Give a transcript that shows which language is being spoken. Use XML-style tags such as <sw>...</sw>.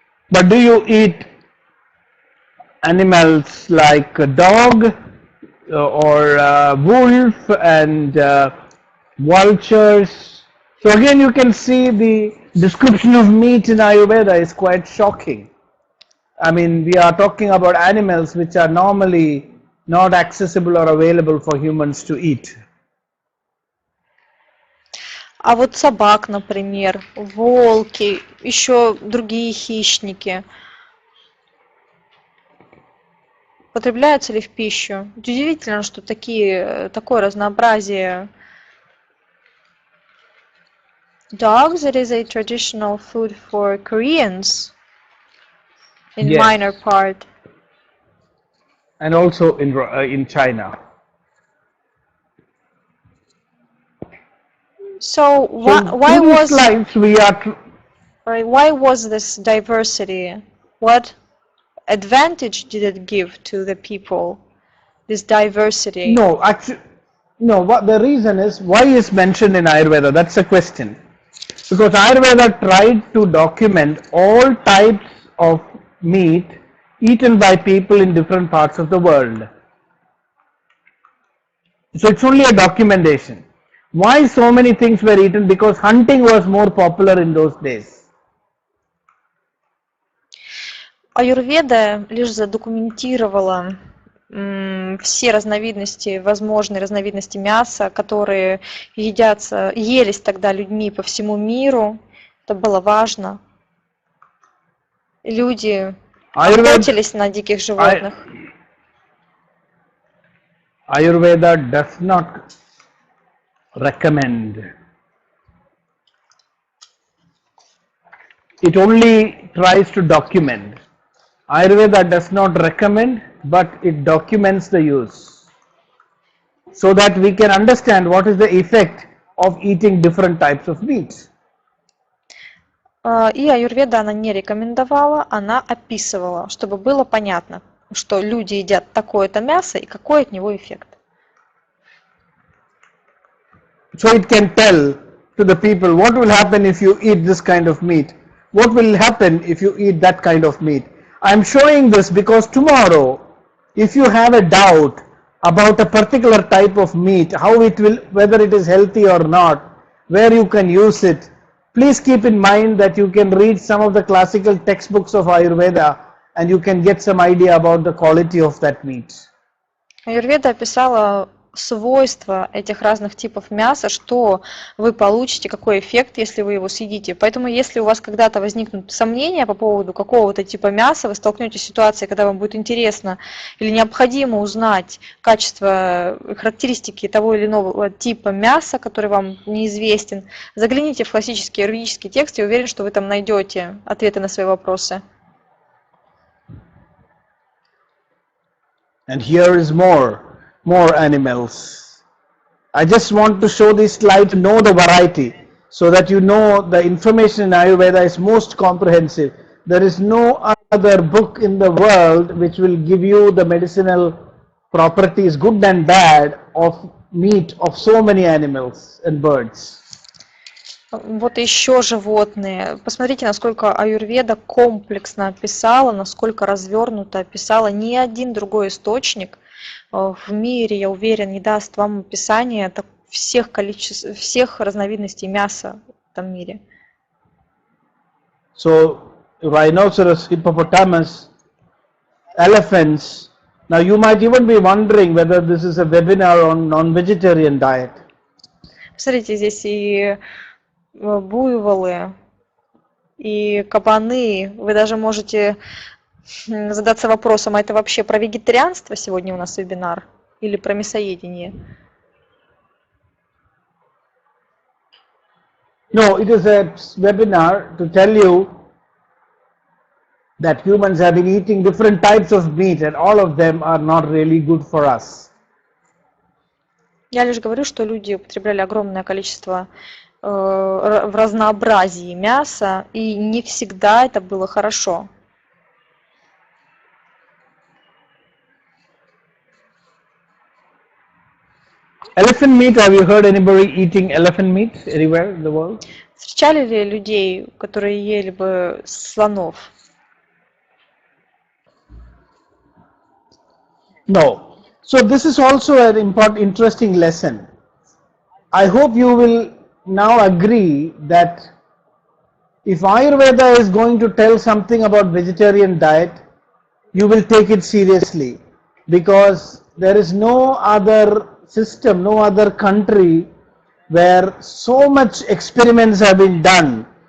<en>But do you eat animals like a dog or wolf and vultures? So again, you can see the description of meat in Ayurveda is quite shocking. I mean, we are talking about animals which are normally not accessible or available for humans to eat.</en> <ru>А вот собак, например, волки, еще другие хищники. Потребляются ли в пищу? Удивительно, что такое разнообразие.</ru> <en>Dogs, it is a traditional food for Koreans in Yes. minor part. And also in China. So So why in these was slides we are why was this diversity? What advantage did it give to the people? This diversity. no actually no. What the reason is why is mentioned in Ayurveda? That's a question. Because Ayurveda tried to document all types of meat eaten by people in different parts of the world. So it's only a documentation. Why so many things were eaten? Because hunting was more popular in those days.</en> <ru>Аюрведа лишь задокументировала все разновидности, возможные разновидности мяса, которые елись тогда людьми по всему миру. Это было важно. Люди охотились на диких животных.</ru> <en>Ayurveda does not recommend. It only tries to document. Ayurveda does not recommend, but it documents the use so that we can understand what is the effect of eating different types of meat.</en> <ru>И аюрведа она не рекомендовала, она описывала, чтобы было понятно, что люди едят такое-то мясо и какой от него эффект.</ru> <en>So it can tell to the people what will happen if you eat this kind of meat, what will happen if you eat that kind of meat. I am showing this because tomorrow, if you have a doubt about a particular type of meat, how it will, whether it is healthy or not, where you can use it, please keep in mind that you can read some of the classical textbooks of Ayurveda and you can get some idea about the quality of that meat.</en> <ru>Аюрведа описала свойства этих разных типов мяса, что вы получите, какой эффект, если вы его съедите. Поэтому, если у вас когда-то возникнут сомнения по поводу какого-то типа мяса, вы столкнетесь с ситуацией, когда вам будет интересно или необходимо узнать качество, характеристики того или иного типа мяса, который вам неизвестен, загляните в классический юридический текст, я уверен, что вы там найдете ответы на свои вопросы.</ru> <en>And here is more animals. I just want to show this slide to know the variety so that you know the information in Ayurveda is most comprehensive. There is no other book in the world which will give you the medicinal properties, good and bad, of meat of so many animals and birds.</en> <ru>Вот еще животные. Посмотрите, насколько аюрведа комплексно описала, насколько развернуто описала. Ни один другой источник в мире, я уверен, не даст вам описание всех разновидностей мяса в этом мире.</ru> <en>So, rhinoceros, hippopotamus, elephants. Now you might even be wondering whether this is a webinar on non-vegetarian diet.</en> <ru>Посмотрите, здесь и буйволы, и кабаны. Вы даже можете задаться вопросом, а это вообще про вегетарианство сегодня у нас вебинар или про мясоедение?</ru> <en>No, it is a webinar to tell you that humans have been eating different types of meat and all of them are not really good for us.</en> <ru>Я лишь говорю, что люди употребляли огромное количество в разнообразии мяса, и не всегда это было хорошо.</ru> <en>Elephant meat, have you heard anybody eating elephant meat anywhere in the world?</en> <ru>Встречали ли людей, которые ели бы слонов?</ru> <en>No. So this is also an important, interesting lesson. I hope you will now agree that if Ayurveda is going to tell something about vegetarian diet, you will take it seriously, because there is no other system, no other country where so much experiments have been done.</en>